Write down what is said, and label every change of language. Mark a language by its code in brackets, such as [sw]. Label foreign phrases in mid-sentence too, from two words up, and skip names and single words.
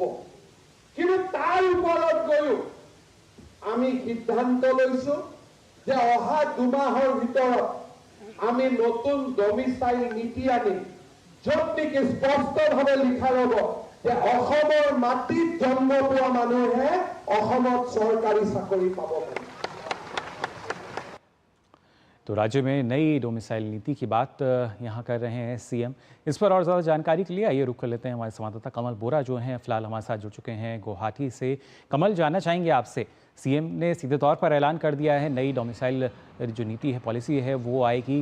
[as] কিন্তু তাৰ ওপৰত গৈও আমি সিদ্ধান্ত লৈছো যে অহা 2 মাহৰ ভিতৰত আমি নতুন ডমিসাইল নীতি আনিম, য'ত নেকি স্পষ্টভাৱে লিখা ৰ'ব যে অসমৰ মাটিত জন্ম পোৱা মানুহে অসমত চৰকাৰী চাকৰি পাব পাৰে। [hi] तो राज्य में नई डोमिसाइल नीति की बात यहाँ कर रहे हैं सीएम। इस पर और ज़्यादा जानकारी के लिए आइए रुक कर लेते हैं हमारे संवाददाता कमल बोरा जो हैं फिलहाल हमारे साथ जुड़ चुके हैं गुवाहाटी से। कमल, जानना चाहेंगे आपसे, सीएम ने सीधे तौर पर ऐलान कर दिया है नई डोमिसाइल जो नीति है, पॉलिसी है, वो आएगी।